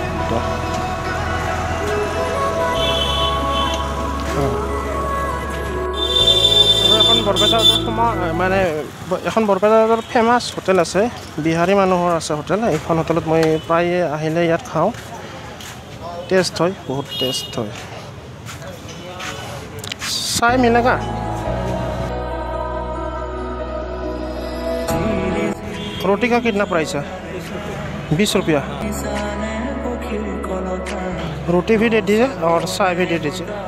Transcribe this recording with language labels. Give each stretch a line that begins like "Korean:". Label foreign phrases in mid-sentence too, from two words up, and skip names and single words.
Assamese: এখন বৰপেটাৰ মানে এখন বৰপেটাৰ
English: famous hotel
Assamese: আছে বিহাৰী মানুহৰ আছে হোটেল এইখন হোটেলত মই প্ৰায়ে আহিলে ইয়াত খাওঁ টেষ্ট হয় বহুত টেষ্ট হয়
Hindi: चाय मिलेगा रोटी का कितना प्राइस है 20 रुपया रोटी भी दे दीजिए और चाय भी दे दीजिए